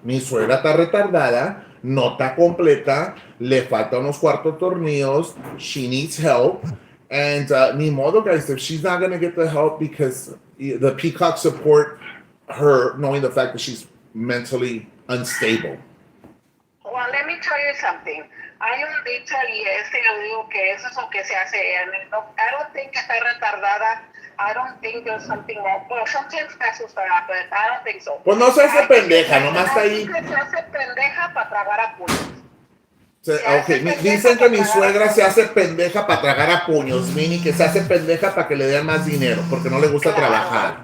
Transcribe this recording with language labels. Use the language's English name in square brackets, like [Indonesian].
[Spanish] Mi suegra está retardada, no está completa, le falta unos cuartos tornillos, [English] she needs help. And [Spanish] ni modo, [English] guys, if she's not going to get the help because the Peacock support her, knowing the fact that she's mentally unstable. Well, let me tell you something. [Spanish] Hay un dicho y yo digo que eso es lo que se hace. [English] I don't think [Spanish] que está retardada. [English] I don't think there's something wrong. Well, sometimes [Spanish] me asustará, [English] but I don't think so. [Spanish] Pues no se hace pendeja, nomás está ahí. Se hace pendeja para tragar a puños. Dicen que mi suegra se hace pendeja para tragar a puños, Mini, que se hace pendeja para que le den más dinero, porque no le gusta trabajar.